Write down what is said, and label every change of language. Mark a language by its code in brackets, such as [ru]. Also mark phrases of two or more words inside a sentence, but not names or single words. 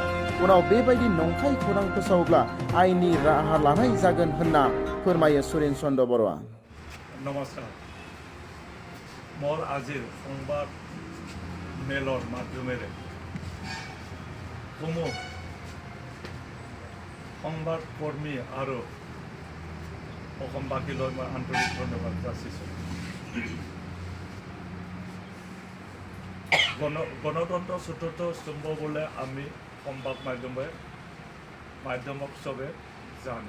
[brx] उनाव बेबायदि नंखाय खौरां फोसावोब्ला आयेननि राहा लानाय जागोन होनना फोरमायो सुरेन चन्द्र बर'आ। [as] নমস্কাৰ, মোৰ আজিৰ সংবাদ মেলৰ মাধ্যমেৰে কোনো সংবাদ কর্মী আৰু অসমবাসীলৈ মই আন্তৰিক ধন্যবাদ যাচিছোঁ। গণতন্ত্ৰ চতুৰ্থ স্তম্ভ বোলে আমি সংবাদ মাধ্যমক চবে জানে।